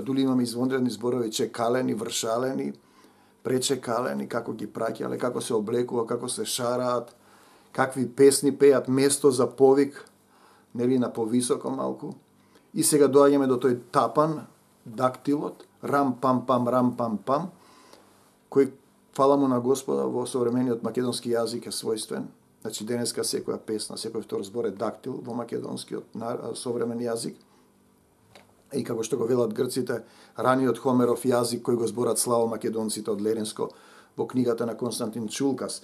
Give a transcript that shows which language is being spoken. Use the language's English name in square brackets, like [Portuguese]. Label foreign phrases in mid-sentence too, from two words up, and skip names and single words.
[Macedonian] Дули имаме извонредни зборови, чекалени, вршалени, пречекалени, како ги праќале, како се облекува, како се шараат, какви песни пеат, место за повик, нели на повисоко малку. И сега доаѓаме до тој тапан, дактилот, рам-пам-пам, рам-пам-пам, кој, фала му на Господа, во современиот македонски јазик е својствен. Значи, денеска секоја песна, секој втор збор е дактил во македонскиот современ јазик. И како што го велат грците, раниот Хомеров јазик кој го зборат славо македонците од Леринско во книгата на Константин Чулкас.